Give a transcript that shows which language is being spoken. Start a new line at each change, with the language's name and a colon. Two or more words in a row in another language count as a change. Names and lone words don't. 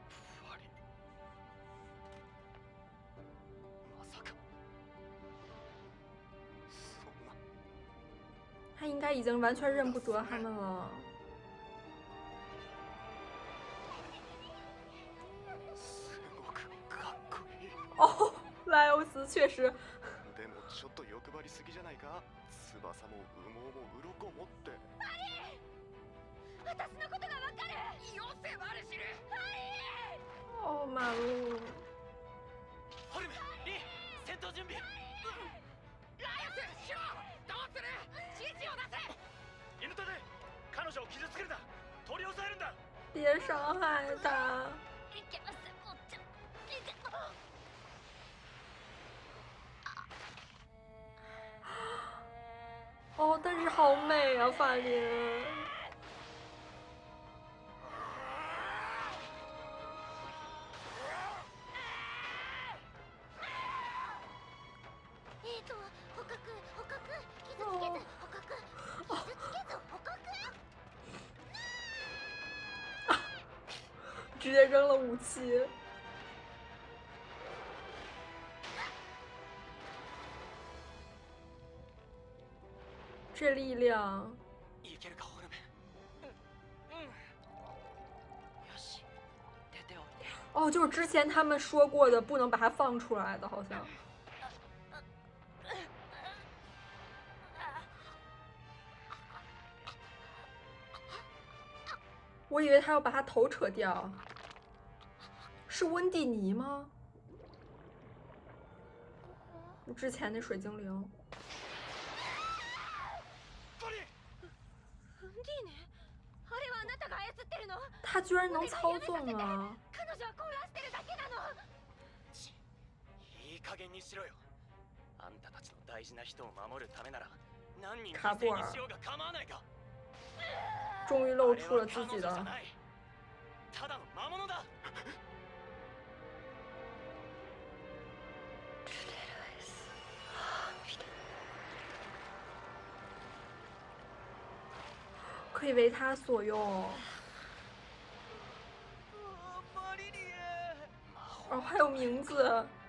Chinese: 他应该已经完全认不得他们了。哦，莱欧斯确实。
Japanese: でもちょっと欲張りすぎじゃないか？翼も羽毛も鱗もって。私のことがわかる。よせマルシル。
Chinese: 哦，马路。
Japanese: ホルム、リー、戦闘準備。ライオス、シュロー、どうする？指示を出せ。犬田で彼女を傷つけるな。取り押さえるんだ。
Chinese: 别伤害他。
Japanese: いけません、坊ちゃん。
Chinese: 哦，但是好美啊，法林。
Japanese: 捕獲、捕獲、傷つけず、捕獲、傷つけず、捕獲。
Chinese: 直接扔了武器。这力量。
Japanese: いけるか、ホルム。よし、出ておいで。
Chinese: 哦，就是之前他们说过的，不能把它放出来的，好像。我以为他要把他头扯掉。是温蒂尼吗？之前那水精灵。他居然能操纵啊！
Japanese: いい加減にしろよ。あんたたちの大事な人を守るためなら何人犠牲にしようが構わないか。
Chinese: 终于露出了自己的。
Japanese: ただの魔物だ。
Chinese: 可以为他所用。哦，还有名字。